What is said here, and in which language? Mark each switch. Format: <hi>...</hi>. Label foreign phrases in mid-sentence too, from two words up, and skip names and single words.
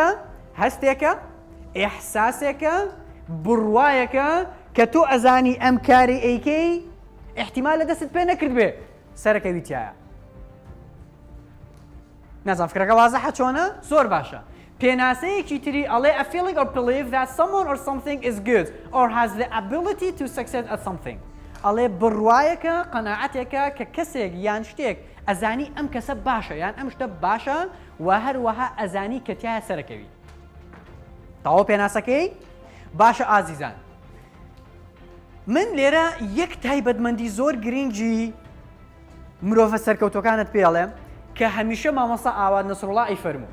<ckb>هەستێکە ئێحساسێکە بڕوایەکە کە تۆ ئەزانی ئەم کاری ئەیکەی احتیمال لە دەستت پێ نەکرد بێ سەرەکەویتیایە. نازانم فکرەکە وازەحە چۆنە؟ زۆر باشە. پێناسەیەکی تری ئەڵێ</ckb> <en>a feeling or belief that someone or something is good or has the ability to succeed at something.</en> <ckb>ئەڵێ بڕوایەکە قەناعەتێکە کە کەسێک یان شتێک ئەزانی ئەم کەسە باشە یان ئەم شتە باشە و هەروەها ئەزانی کە تایە سەرەکەوی. تەواو پێناسەکەی؟ باشە ئازیزان. من لێرە یەک تایبەتمەندی زۆر گرنگی مرۆڤە سەرکەوتوەکانت پێڵێم کە هەمیشە مامۆستا ئاواد نەسڕوڵڵا ئەیفەرموو.</ckb>